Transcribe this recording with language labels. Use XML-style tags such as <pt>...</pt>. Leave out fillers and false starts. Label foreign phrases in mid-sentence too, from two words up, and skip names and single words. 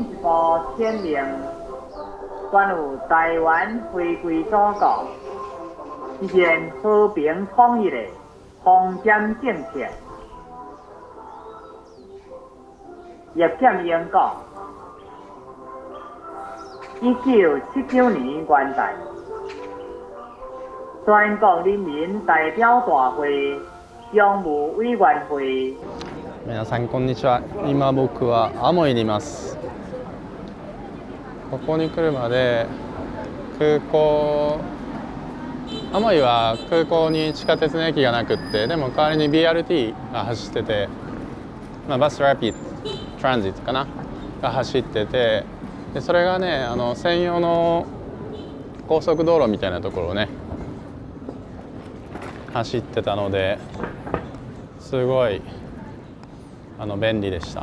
<zh>号签名，关有台湾回归祖国，实现和平统一的封建政策。叶剑英讲，1979年元旦，全国人民代表大会常務委員会。</zh> <ja>皆さんこんにちは。今僕はアモイにいます。ここに来るまでアモイは空港に地下鉄の駅がなくって、でも代わりに BRT が走ってて、</ja> <en>Bus Rapid Transit</en> <ja>かなが走ってて、でそれがね専用の高速道路みたいなところをね走ってたのですごい便利でした。</ja>